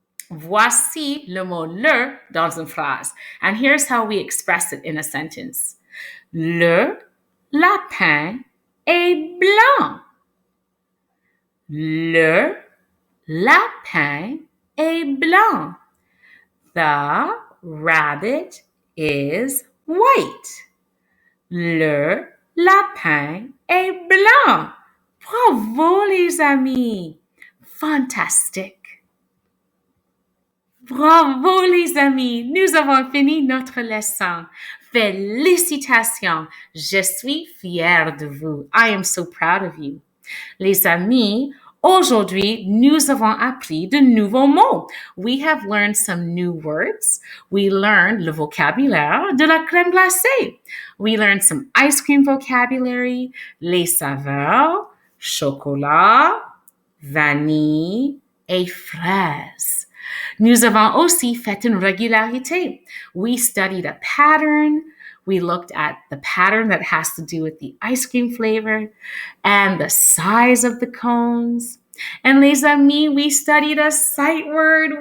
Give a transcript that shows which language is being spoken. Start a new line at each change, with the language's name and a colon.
French: Voici le mot le dans une phrase.
English: And here's how we express it in a sentence.
French: Le lapin est blanc. Le lapin est blanc.
English: The rabbit is white.
French: Le lapin est blanc. Bravo, les amis. Fantastique. Bravo, les amis. Nous avons fini notre leçon. Félicitations. Je suis fière de vous.
English: I am so proud of you.
French: Les amis, aujourd'hui, nous avons appris de nouveaux mots.
English: We have learned some new words. We learned
French: le vocabulaire de la crème glacée.
English: We learned some ice cream vocabulary,
French: les saveurs, chocolat, vanille et fraises. Nous avons aussi fait une régularité.
English: We studied a pattern. We looked at the pattern that has to do with the ice cream flavor and the size of the cones. And les amis, we studied a sight word.